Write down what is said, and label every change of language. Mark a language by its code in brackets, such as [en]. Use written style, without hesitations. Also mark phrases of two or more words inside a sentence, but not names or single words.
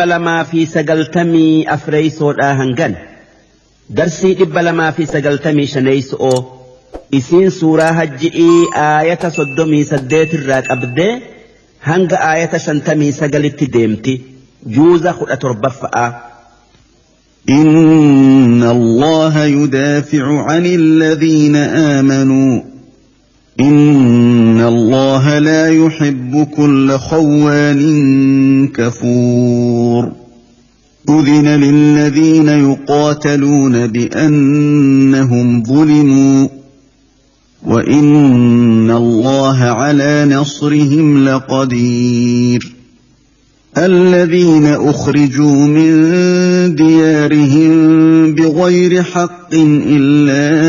[om] 294 hangan darsii 295 isiin suuraa hajji'ii aayata 38 irraa qabdee hanga aayata 59 deemti juuza 17 [ar] إن الله يدافع عن الذين آمنوا إن الله لا يحب كل خوان كفور أذن للذين يقاتلون بأنهم ظلموا وإن الله على نصرهم لقدير الذين أخرجوا من ديارهم بغير حق إلا